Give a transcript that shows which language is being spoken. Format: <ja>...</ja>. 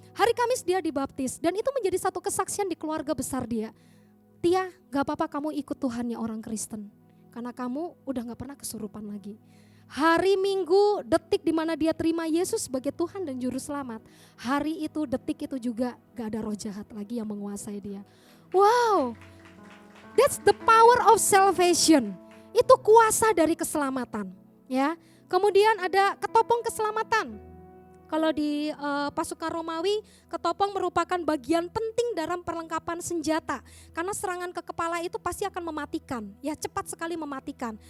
<id>Hari Kamis dia dibaptis dan itu menjadi satu kesaksian di keluarga besar dia. Tia, gak apa-apa kamu ikut Tuhannya orang Kristen. Karena kamu udah gak pernah kesurupan lagi. Hari Minggu, detik dimana dia terima Yesus sebagai Tuhan dan Juru Selamat. Hari itu, detik itu juga gak ada roh jahat lagi yang menguasai dia.</id> <en>Wow, that's the power of salvation.</en> <id>Itu kuasa dari keselamatan. Ya. Kemudian ada ketopong keselamatan. Kalau di pasukan Romawi, ketopong merupakan bagian penting dalam perlengkapan senjata. Karena serangan ke kepala itu pasti akan mematikan, ya cepat sekali mematikan.</id>